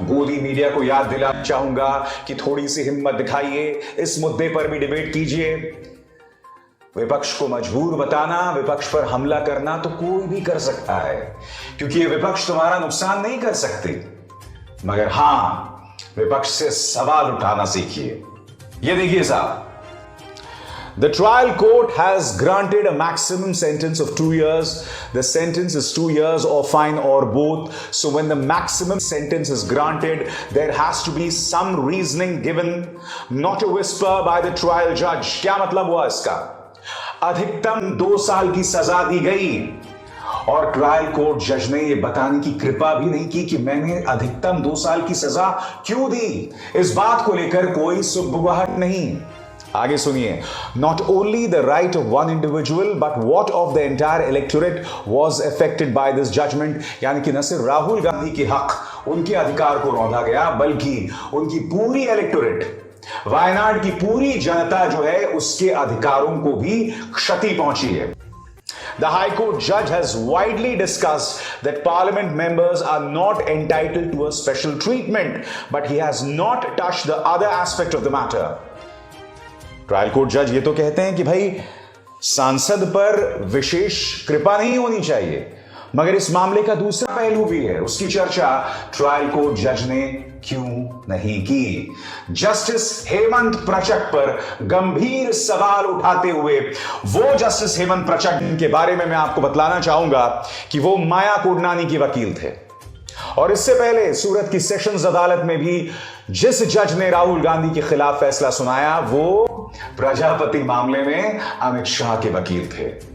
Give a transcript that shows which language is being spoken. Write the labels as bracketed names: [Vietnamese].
[Hindi] गोदी मीडिया को याद दिलाना चाहूंगा कि थोड़ी सी हिम्मत दिखाइए, इस मुद्दे पर भी डिबेट कीजिए। विपक्ष को मजबूर बताना, विपक्ष पर हमला करना तो कोई भी कर सकता है, क्योंकि ये विपक्ष तुम्हारा नुकसान नहीं कर सकते, मगर हां विपक्ष से सवाल उठाना सीखिए। ये देखिए साहब, [English] the trial court has granted a maximum sentence of 2 years. The sentence is 2 years or fine or both. So when the maximum sentence is granted, there has to be some reasoning given, not a whisper by the trial judge. [Hindi] क्या मतलब हुआ इसका? अधिकतम 2 साल की सजा दी गई और ट्रायल कोर्ट जज ने यह बताने की कृपा भी नहीं की कि मैंने अधिकतम 2 साल की सजा क्यों दी। इस बात को लेकर कोई सुबुगाहट नहीं। आगे सुनिए, [English] Not only the right of one individual but what of the entire electorate was affected by this judgment. [Hindi] यानी कि न सिर्फ राहुल गांधी के हक, उनके अधिकार को रौंदा गया, बल्कि उनकी पूरी इलेक्टोरेट, वायनाड की पूरी जनता जो है, उसके अधिकारों को भी क्षति पहुंची है। [English] The High Court judge has widely discussed that Parliament members are not entitled to a special treatment, but he has not touched the other aspect of the matter. [Hindi] Trial court जज ये तो कहते हैं कि भाई सांसद पर विशेष कृपा नहीं होनी चाहिए, मगर इस मामले का दूसरा पहलू भी है, उसकी चर्चा ट्रायल कोर्ट जज ने क्यों नहीं की। जस्टिस हेमंत प्रचक पर गंभीर सवाल उठाते हुए वो जस्टिस हेमंत प्रचक के बारे में मैं आपको बतलाना चाहूंगा कि वो माया कोडनानी के वकील थे, और इससे पहले सूरत की सेशंस अदालत में भी जिस जज ने राहुल गांधी के खिलाफ फैसला सुनाया वो प्रजापति मामले में अमित शाह के वकील थे।